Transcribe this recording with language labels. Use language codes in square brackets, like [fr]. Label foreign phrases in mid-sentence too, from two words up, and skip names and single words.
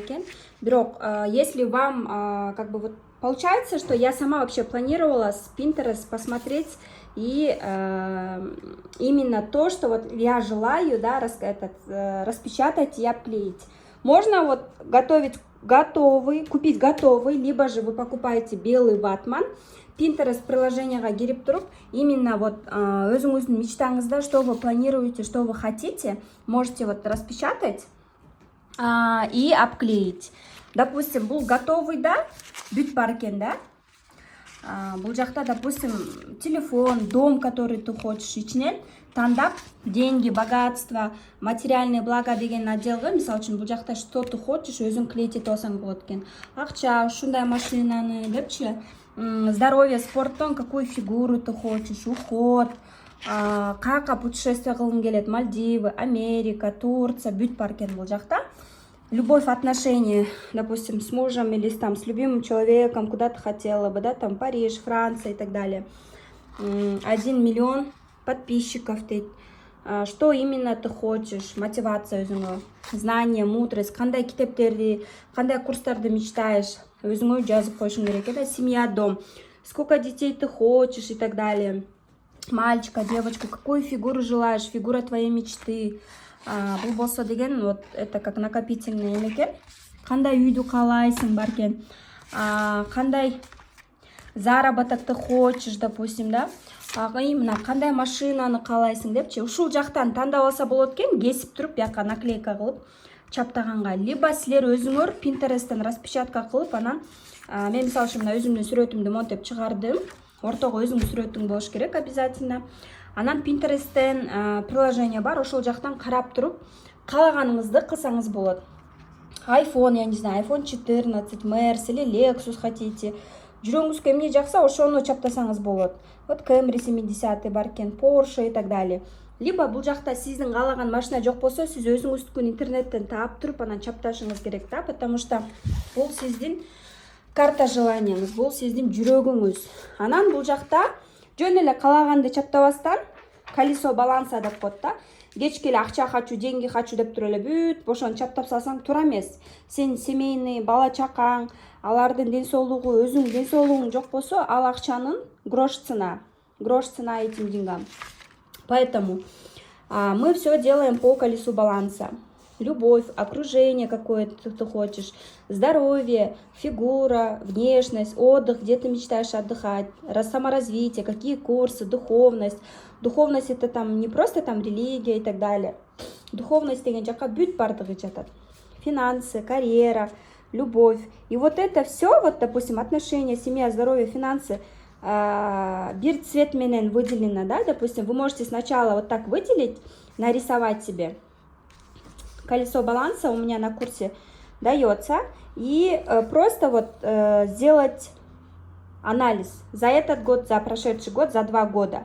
[ru] Бирок, если вам как бы вот получается, что я сама вообще планировала с Pinterest посмотреть и именно то, что вот я желаю, да, распечатать и обклеить. Можно вот купить готовый, либо же вы покупаете белый ватман. [ky] Pinterest приложениеға кирип туруп, [ru] именно вот [ky] өзүңүздүн мечтаңызда, [ru] что вы планируете, что вы хотите, можете вот распечатать и обклеить. Допустим, был готовый, [ky] да, бүт бар экен, да. Бул жакта, [ru] допустим, телефон, дом, который ты хочешь, [ky] ичинен тандап, [ru] деньги, богатство, материальные блага деген отделга, [ky] мисалы үчүн бул жакта [ru] что ты хочешь, [ky] өзүң клеить этип алсаң болот экен. Акча, ушундай машинаны депчи, [ru] здоровье, спорттон какую фигуру ты хочешь, уход, [ky] каяка путешествие кылгың келет, Мальдивы, Америка, Турция, бүт бар экен бул жакта. [ru] Любовь в отношении, допустим, с мужем или там с любимым человеком, куда ты хотела бы, да, там Париж, Франция и так далее. 1 миллион подписчиков, что именно ты хочешь, мотивация өзүңө, знание, мудрость, [ky] кандай китептерди, кандай курстарды мечтаешь, өзүңө жазып коюшуң керек, [ru] это семья, дом, сколько детей ты хочешь и так далее, мальчика, девочку, какую фигуру желаешь, фигура твоей мечты. [ky] Бул болсо деген [ru] вот это как накопительный [ky] экен. Кандай үйдү каалайсың бар экен, кандай [ru] заработок ты хочешь, допустим, [ky] да, именно кандай машинаны каалайсың депчи, ушул жактан тандап алса болот экен, кесип туруп бияка наклейка кылып чаптаганга, либо силер өзүңөр Pinterest'тен распечатка кылып, анан мен мисалы үчүн мына өзүмдүн сүрөтүмдү монтеп чыгардым, ортого өзүңдүн сүрөтүң болуш керек обязательно. Анан Pinterest'тен приложение бар, ошол жактан карап туруп каалаганыңызды кылсаңыз болот. [ru] iPhone, я не знаю, iPhone 14, Mercedes или Lexus хотите. [ky] Жүрөгүңүзгө эмне жакса, ошону чаптасаңыз болот. Вот Camry 70 бар экен, [ru] Porsche и так далее. [ky] Либо бул жакта сиздин каалаган машина жок болсо, сиз өзүңүздүкүн интернеттен таап туруп, анан чапташыңыз керек, да, [ru] потому что [ky] бул сиздин карта желанияңыз, бул сиздин жүрөгүңүз. Анан бул жакта жөн эле каалаганды чаптабастан [ru] колесо баланса [ky] деп коет да. Кечке эле акча [ru] хочу, деньги хочу [ky] деп туруп эле бүт бошон чаптап салсаң туура эмес. Сен семейный, бала чакаң, алардын ден соолугу, өзүң ден соолугуң жок болсо, ал акчанын [ru] грош цена этим деньгам. Поэтому мы все делаем по колесу баланса. Любовь, окружение какое-то ты хочешь, здоровье, фигура, внешность, отдых, где ты мечтаешь отдыхать, саморазвитие, какие курсы, духовность. Духовность это там не просто там религия и так далее. [ky] Духовность деген жака бүт бардыгы жатат. [ru] Финансы, карьера, любовь. И вот это все, вот, допустим, отношения, семья, здоровье, финансы, бир цвет менен выделено, да, допустим, вы можете сначала вот так выделить, нарисовать себе. Колесо баланса у меня на курсе дается. И просто вот сделать анализ за этот год, за прошедший год, за 2 года.